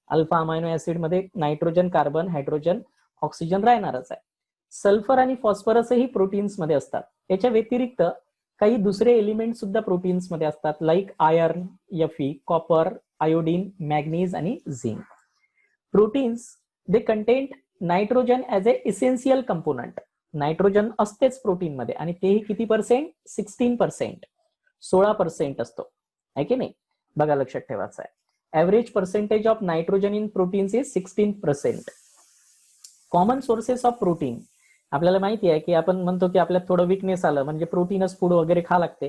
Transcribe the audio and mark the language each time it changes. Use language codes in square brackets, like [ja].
[mr] Alpha amino acid मध्ये nitrogen, carbon, hydrogen, oxygen राहणारच आहे. सल्फर आणि फॉस्फरसही प्रोटीन्स मध्ये असतात. याच्या व्यतिरिक्त काही दुसरे एलिमेंट सुद्धा प्रोटीन्स मध्ये असतात, like iron, Fe, copper, iodine, manganese आणि zinc. [en] Proteins they contain nitrogen as a essential component. [mr] Nitrogen असतेच प्रोटीन मध्ये आणि तेही किती पर्सेंट? 16%, 16% असतो, आहे की नाही? बघा, लक्षात ठेवायचं आहे. [en] Average percentage of nitrogen in proteins is 16%. Common sources of protein. [mr] आपल्याला माहिती आहे की आपण म्हणतो की आपल्याला थोडं विकनेस आलं म्हणजे प्रोटीनच फूड वगैरे खा लागते.